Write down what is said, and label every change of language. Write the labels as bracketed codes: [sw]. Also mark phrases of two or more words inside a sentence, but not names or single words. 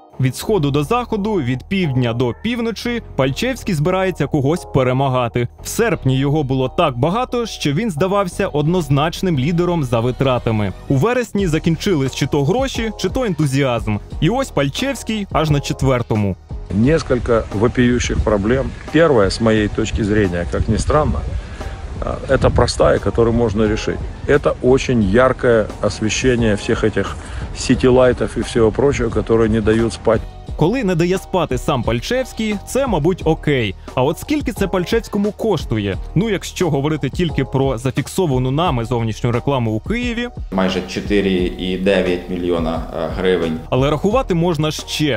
[uk] Від сходу до заходу, від півдня до півночі, Пальчевський збирається когось перемагати. В серпні його було так багато, що він здавався однозначним лідером за витратами. У вересні закінчились чи то гроші, чи то ентузіазм. І ось Пальчевський аж на 4-му. [ru] Несколько вопиющих проблем. Первое, с моей точки зрения, как ни странно, это простая, которую можно решить. Это очень яркое освещение всех этих сити-лайтов и всего прочего, которые не дают спать. [uk] Коли не дає спати сам Пальчевський, це, мабуть, окей. А от скільки це Пальчевському коштує? Ну, якщо говорити тільки про зафіксовану нами зовнішню рекламу у Києві... Майже 4,9 мільйона гривень. Але рахувати можна ще.